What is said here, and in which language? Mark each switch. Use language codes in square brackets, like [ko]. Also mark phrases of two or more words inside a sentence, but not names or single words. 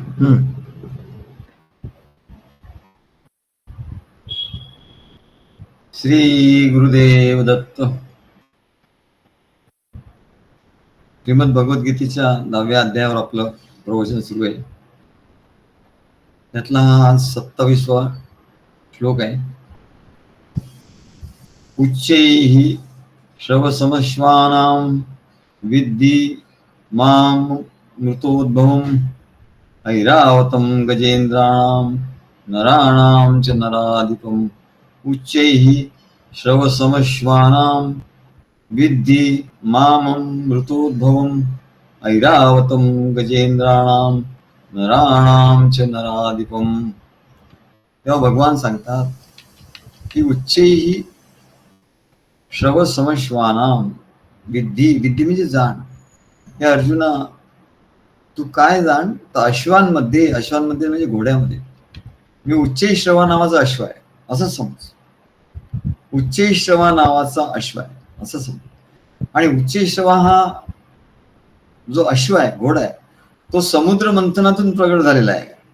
[mr] हम्म. श्री गुरुदेव दत्त. श्रीमद भगवद्गीतेच्या 9व्या अध्यायावर आपलं प्रवचन सुरू आहे. त्यातला हा 27वा श्लोक आहे. [sa] उच्चैः श्रवसमश्वानां विद्धि मां मृतोद्भवम् ऐरावतं गजेन्द्राणां नराणां च नराधिपम्. उच्चैः श्रवसमश्वानां विद्धि मां मृतोद्भवम् ऐरावतं गजेन्द्राणां नराणां च नराधिपम्. [mr] तेव्हा भगवान सांगतात की [sa] उच्चैः श्रवसमश्वानां विद्धि. [mr] विद्धि म्हणजे जाण. हे अर्जुना, तू काय जाण? तर अश्वांमध्ये म्हणजे घोड्यामध्ये मी उच्चैश्रवा नावाचा अश्व आहे असं समज. उच्चैश्रवा नावाचा अश्व आहे असं समज. आणि उच्चैश्रवा हा जो अश्व आहे, घोडा आहे, तो समुद्र मंथनातून प्रगट झालेला आहे.